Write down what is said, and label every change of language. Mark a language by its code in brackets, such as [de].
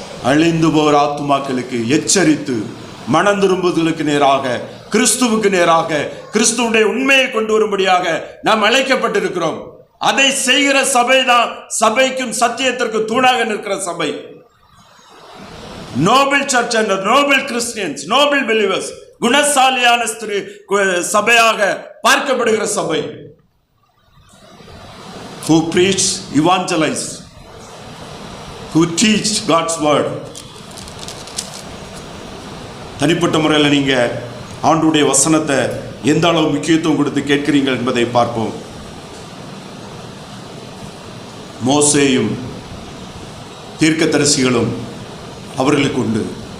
[ta] அழிந்து போகிற ஆத்துமாக்களுக்கு எச்சரித்து மனம் திரும்புதலுக்கு நேராக, கிறிஸ்துவுக்கு நேராக, கிறிஸ்துவுடைய உண்மையை கொண்டு வரும்படியாக நாம் அழைக்கப்பட்டிருக்கிறோம். அதை செய்கிற சபை தான் சபைக்கும் சத்தியத்திற்கு தூணாக நிற்கிற சபை. [en] noble church and noble Christians, noble believers, [ta] குணசாலியான சபையாக பார்க்கப்படுகிற சபை. [en] Who preach, evangelize, who teach God's word. [ta] தனிப்பட்ட முறையில் நீங்க ஆண்டவருடைய வசனத்தை எந்த அளவு முக்கியத்துவம் கொடுத்து கேட்கிறீர்கள் என்பதை பார்ப்போம். மோசேயும் தீர்க்கதரிசிகளும் அவர்களுக்கு உண்டு.